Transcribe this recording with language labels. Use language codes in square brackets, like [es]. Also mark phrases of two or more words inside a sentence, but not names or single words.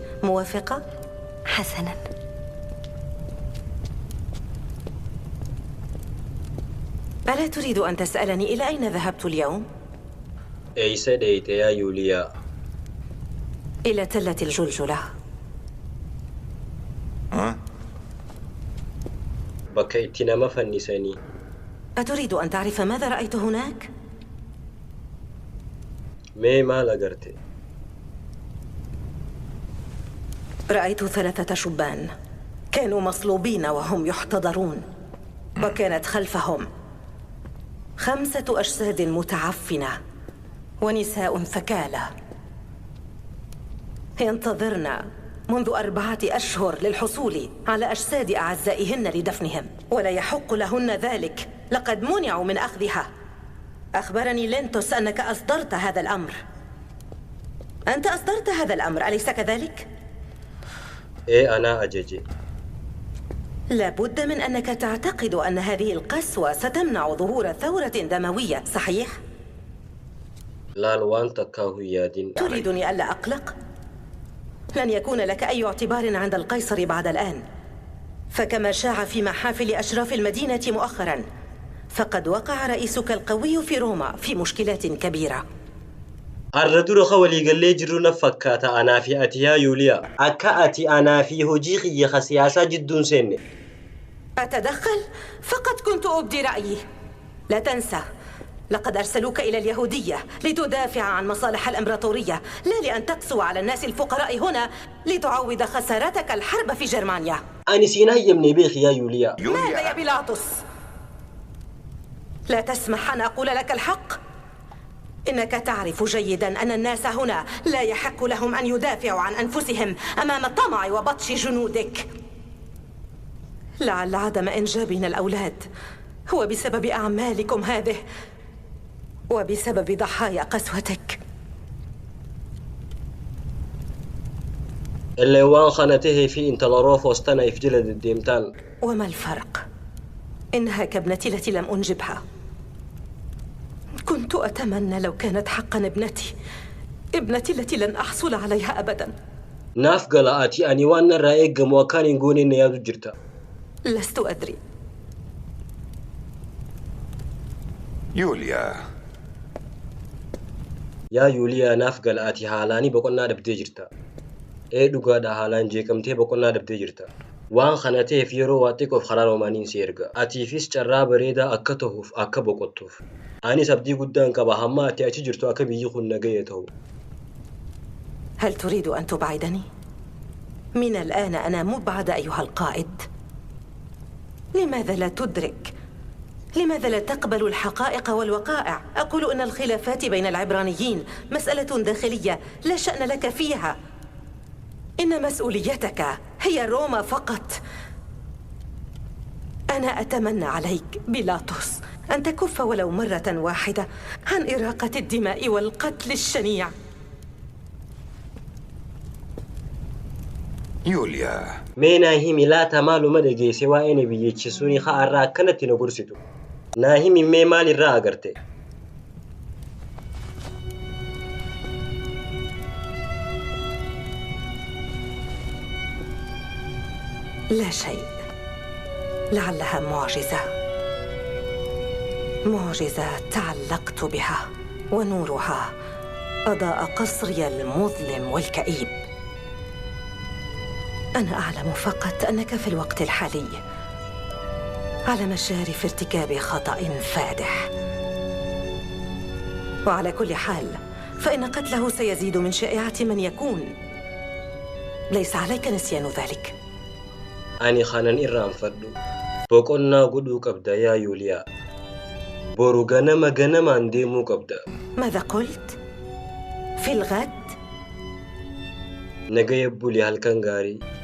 [ar] موافقة؟ حسناً. ألا تريد أن تسألني إلى أين ذهبت اليوم؟ [om] Eeysa dheeyte yaa Yuuliyaa? [ar] إلى تلة الجلجلة. [om] Bakka itti nama fannisanii. [ar] أتريد أن تعرف ماذا رأيت هناك؟ [om] Mee maal agarte? [ar] رأيت 3 شبان كانوا مصلوبين وهم يحتضرون، وكانت خلفهم 5 أجساد متعفنة ونساء ثكالى ينتظرن منذ 4 أشهر للحصول على أجساد أعزائهن لدفنهم، ولا يحق لهن ذلك. لقد منعوا من أخذها. أخبرني لينتوس أنك أصدرت هذا الأمر. أنت أصدرت هذا الأمر، أليس كذلك؟ [om] Ee anaa ajaje. [ar] لابد من أنك تعتقد أن هذه القسوة ستمنع ظهور ثورة دموية، صحيح؟ [om] Laal waan takkaa hin yaadin. [ar] تريدني ألا أقلق؟ لن يكون لك أي اعتبار عند القيصر بعد الآن، فكما شاع في محافل أشراف المدينة مؤخراً، فقد وقع رئيسك القوي في روما في مشكلات كبيرة. [om] Har'a dura walii gallee jirru na fakkaata anaa fi ati yaa Yuuliyaa. Akka ati anaa fi hojii kiyya siyaasaa jidduun seenne. [ar] أتدخل؟ فقد كنت أبدي رأيي. لا تنسى، لقد أرسلوك إلى اليهودية لتدافع عن مصالح الإمبراطورية، لا لأن تقسو على الناس الفقراء هنا لتعوض خسارتك الحرب في جرمانيا. [om] Ani siin hayyamne beeki yaa Yuuliyaa. [ar] ماذا يا بيلاطس؟ لا تسمح أن أقول لك الحق؟ إنك تعرف جيداً أن الناس هنا لا يحق لهم أن يدافعوا عن أنفسهم أمام طمع وبطش جنودك. لعل عدم إنجابنا الأولاد هو بسبب أعمالكم هذه وبسبب ضحايا قسوتك. [om] Illee waan kana tahee fi intala Roofos tana if jala deddeemtaan. [ar] وما الفرق؟ إنها كابنتي التي لم أنجبها. كنت أتمنى لو كانت حقاً ابنتي التي لن أحصل عليها أبداً. [om] Naaf gala ati ani waan narraa eeggamu akkaan hin goone na yaadu jirta. [ar] لست أدري. يوليا. [om] Yaa Yuuliyaa naaf gala ati haalaanii boqonnaa dhabdee jirta. Dhugaadha haalaan jeeqamtee boqonnaa dhabdee jirta. Waan kana ta'eef yeroo waa xiqqoof karaa Roomaaniin si erga. Atiifis carraa bareedaa akka tahuuf akka boqottuuf. Anis abdii guddaan qaba hamma ati achi jirtu akka biyyi kun nagaya ta'u. [ar] هل تريد أن تبعدني؟ من الآن أنا مبعد أيها القائد. لماذا لا تدرك؟ لماذا لا تقبل الحقائق والوقائع؟ أقول إن الخلافات بين العبرانيين مسألة داخلية لا شأن لك فيها. إن مسؤوليتك هي روما فقط. أنا أتمنى عليك بيلاطس أن تكف ولو مرة واحدة عن إراقة الدماء والقتل الشنيع. يوليا. [om] Mee naa himi laata maaluma dhageesse waa'ee na biyyeechisuuni haa irraa akkanatti na gorsitu. Naa himi mee maal irraa agarte? [ar] لا شيء. لعلها معجزة. معجزة تعلقت بها ونورها أضاء قصري المظلم والكئيب. أنا أعلم فقط أنك في الوقت الحالي على مشارف ارتكاب خطأ فادح، وعلى كل حال فإن قتله سيزيد من شائعة من يكون. ليس عليك نسيان ذلك. [om] Ani kanan irraanfadhu. Boqonnaa godhuu qabda yaa Yuuliyaa. Boru ganamaan deemuu qabda. [ar] ماذا قلت؟ في الغد؟ [om] Nagaya buli halkan gaarii.